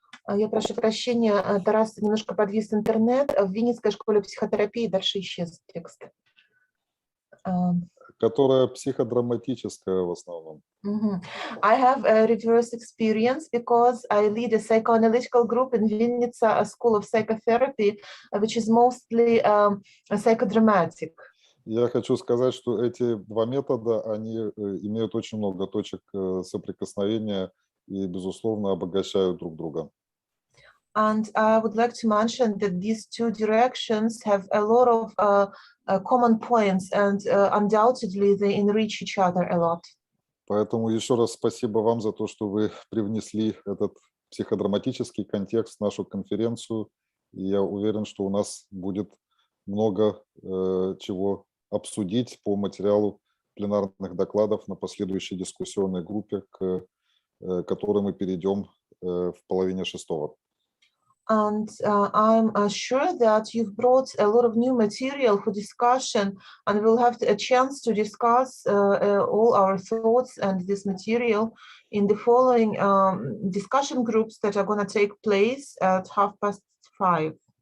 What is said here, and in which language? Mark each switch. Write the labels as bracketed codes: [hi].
[ru] Я прошу прощения, Тарас, немножко подвис интернет. В Винницкой школе психотерапии дальше исчез текст. Которая психодраматическая в основном. [en] I have a reverse experience because I lead a psychoanalytical group in Vinnytsia, a school of psychotherapy, which is mostly psychodramatic. [ru] Я хочу сказать, что эти два метода, они имеют очень много точек соприкосновения и, безусловно, обогащают друг друга. [en] And I would like to mention that these two directions have a lot of common points, and undoubtedly they enrich each other a lot. [ru] Поэтому еще раз спасибо вам за то, что вы привнесли этот психодраматический контекст в нашу конференцию. И я уверен, что у нас будет много чего обсудить по материалу пленарных докладов на последующей дискуссионной группе, к которой мы перейдем в половине шестого. [en] And I'm sure that you've brought a lot of new material for discussion, and we'll have a chance to discuss all our thoughts and this material in the following discussion groups that are going to take place at 5:30.